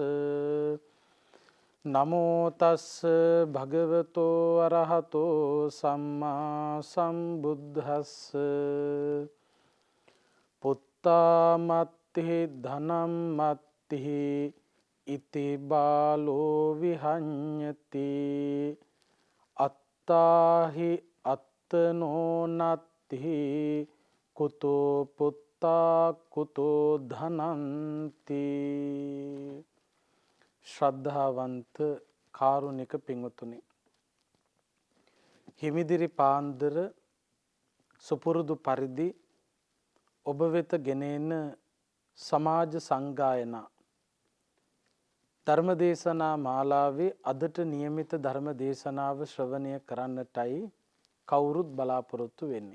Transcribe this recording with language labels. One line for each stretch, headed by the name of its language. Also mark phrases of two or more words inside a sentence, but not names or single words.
Pali: නමෝ තස්ස භගවතෝ අරහතෝ සම්මා සම්බුද්දස්ස පුත්තාමත්ති ධනම්මත්ති ඉති බාලෝ විහඤ්ඤති අත්තාහි අත්තනෝ නත්ති කුතෝ පුත්තා කුතෝ ධනන්ති.
Sinhala: ශ්‍රද්ධාවන්ත කාරුණික පින්වතුනි, හිමිදිරි පාන්දර සුපුරුදු පරිදි ඔබ වෙත ගෙනෙන සමාජ සංගායනා ධර්මදේශනා මාලාවේ අදට නියමිත ධර්ම දේශනාව ශ්‍රවණය කරන්නටයි කවුරුත් බලාපොරොත්තු වෙන්නේ.